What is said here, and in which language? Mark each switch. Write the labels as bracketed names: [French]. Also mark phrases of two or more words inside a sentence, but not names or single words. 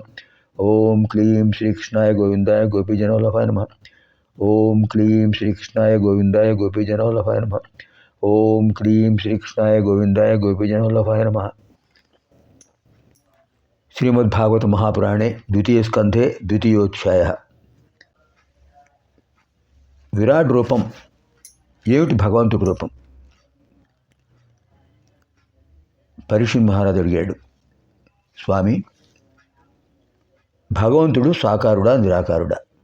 [Sanskrit] ओम क्लीं श्री कृष्णाय गोविंदाय गोपीजनवल्लभाय नमः। ओम क्लीं श्री कृष्णाय गोविंदाय गोपीजनवल्लभाय नमः। ओम क्लीं श्री कृष्णाय गोविंदाय गोपीजनवल्लभाय नमः। श्रीमद्भागवत महापुराणे द्वितीय स्कंधे द्वितीयोध्यायः। [Telugu] విరాట్ రూపం ఏమిటి? భగవంతుడి రూపం. పరీక్షిత్ మహారాజు అడిగాడు, స్వామి, భగవంతుడు సాకారుడా నిరాకారుడా?